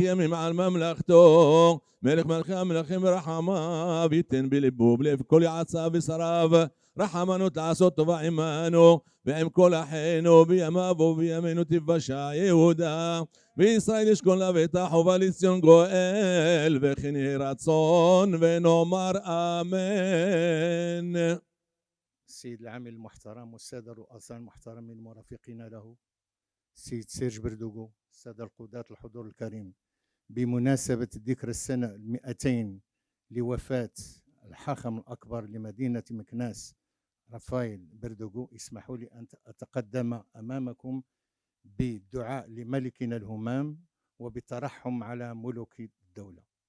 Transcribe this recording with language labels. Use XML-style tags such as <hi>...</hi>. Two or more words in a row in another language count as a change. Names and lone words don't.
<he>ימים על ממלכתו מלך מלכי המלכים ברחמיו ייתן בליבו בלב כל יעציו ושריו רחמנות לעשות טובה עמנו ועם כל אחינו בימיו ובימינו תבשע יהודה וישראל ישכון לבטח ובא לציון גואל וכן יהי רצון ונאמר אמן.</he> <ar>السيد العامل المحترم والسادة الرؤساء المحترمين المرافقين له السيد سيرج بردوغو السادة القادة الحضور الكريم بمناسبة ذكر السنة 200 لوفاة الحاخم الأكبر لمدينة مكناس رافائيل بردوغو اسمحوا لي أن أتقدم أمامكم بالدعاء لملكنا الهمام وبالترحم على ملوك الدولة.</ar>